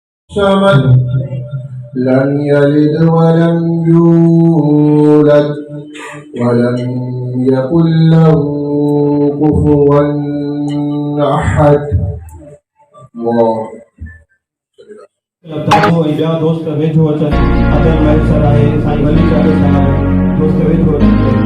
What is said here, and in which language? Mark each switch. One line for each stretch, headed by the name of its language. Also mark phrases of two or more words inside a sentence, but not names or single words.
Arabic: صمد لم يلد ولم يولد ولم يكن له كفوا أحد.
Sindhi: दादो ऐं ॿिया दोस्त वेझो अचनि। अदल मैसर आहे, साईं वली चाले साहिब दोस्त वेझो अचनि।